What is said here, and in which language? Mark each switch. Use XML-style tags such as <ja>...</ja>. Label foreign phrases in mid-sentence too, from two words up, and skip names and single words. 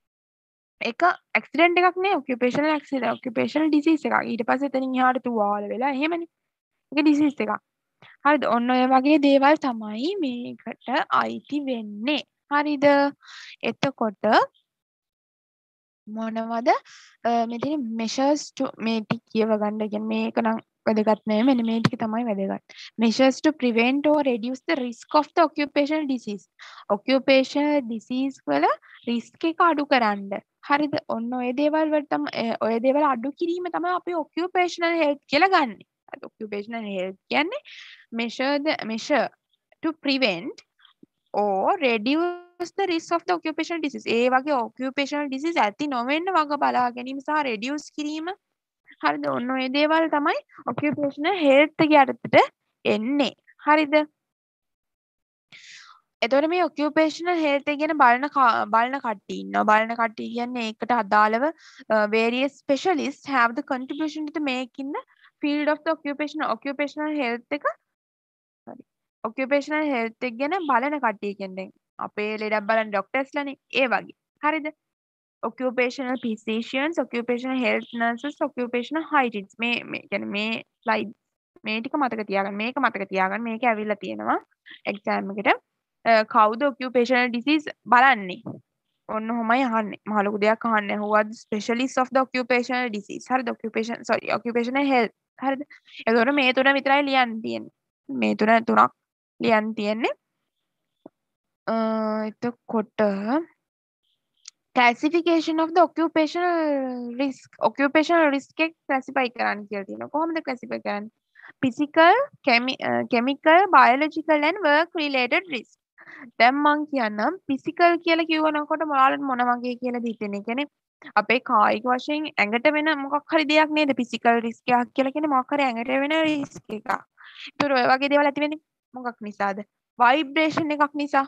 <si>එක ඇක්සිඩන්ට් එකක් නේ</si> <en>occupational disease</en> <si>එකක්. ඊට පස්සේ එතනින් එහාට තුවාල වෙලා එහෙමනේ. ඒක ඩිසීස් එකක්. හරිද? ඔන්න ඔය වගේ දේවල් තමයි මේකට අයිති වෙන්නේ. හරිද? එතකොට මොනවද මෙතන</si> <en>measures to</en> <si>මේ ටික කියව ගන්න. කියන්නේ මේක නම් වැදගත් නෑ. මෙන්න මේ ටික තමයි වැදගත්.</si> <en>Measures to prevent or reduce the risk of the occupational disease. occupational disease</en> <si>වල risk එක අඩු කරන්න. හරිද? ඔන්න ඔය දේවල් වලට තමයි ඔය දේවල් අඩු කිරීම තමයි අපි</si> <en>occupational health</en> <si>කියලා ගන්නෙ.</si> <en>occupational health කියන්නේ measure to prevent or reduce the risk of the occupational disease.</en> <si>ඒ වගේ</si> <en>occupational disease</en> <si>ඇති නොවෙන්න වග බලා ගැනීම සහ reduce කිරීම. හරිද? ඔන්න ඔය දේවල් තමයි</si> <en>occupational health</en> <si>එක යටතට එන්නේ. හරිද? එතකොට මේ</si> <en>occupational health</en> <si>එක ගැන බලන කට්ටිය ඉන්නවා. බලන කට්ටිය කියන්නේ ඒකට අදාළව</si> <en>various specialists have the contribution to make in the field of the occupational health</en> <si>එක. හරි.</si> <en>occupational health</en> <si>එක ගැන බලන කට්ටිය කියන්නේ අපේ ලෙඩක් බලන ડોක්ටර්ස්ලානේ. ඒ වගේ. හරිද?</si> <en>occupational physicians, occupational health nurses, occupational hygienists.</en> <si>මේ කියන්නේ මේ slide මේ ටික මතක තියාගන්න. මේක මතක තියාගන්න. මේක ඇවිල්ලා තියෙනවා exam එකට. කවුද occupational disease බලන්නේ ඔන්න හොමයි අහන්නේ මහ ලොකු දෙයක් අහන්නේ</si> <en>who are the specialists of the occupational disease</en> <si>හරිද</si> <en>occupational health</en> <si>හරිද එතකොට මේ තුන විතරයි ලියන්න තියෙන්නේ මේ තුනක් ලියන්න තියෙන්නේ එතකොට</si> <en>classification of the occupational risk</en> <si>එක classify කරන්න කියලා තියෙනවා කොහොමද classify කරන්නේ</si> <en>physical chemical biological and work related risk</en> <si>දැන් මං කියන්නම් ෆිසිකල් කියලා කිව්වනකොට මොයාලට මොන වගේ කියලාද හිතෙන්නේ? ඒ කියන්නේ අපේ කායික වශයෙන් ඇඟට වෙන මොකක් හරි දෙයක් නේද</si> <en>physical risk</en> <si>එකක් කියලා කියන්නේ මොකක් හරි ඇඟට වෙන රිස්ක් එකක්. ඒතර ඔය වගේ දේවල් ඇති වෙන්නේ මොකක් නිසාද? ভাইබ්‍රේෂන් එකක් නිසා.</si>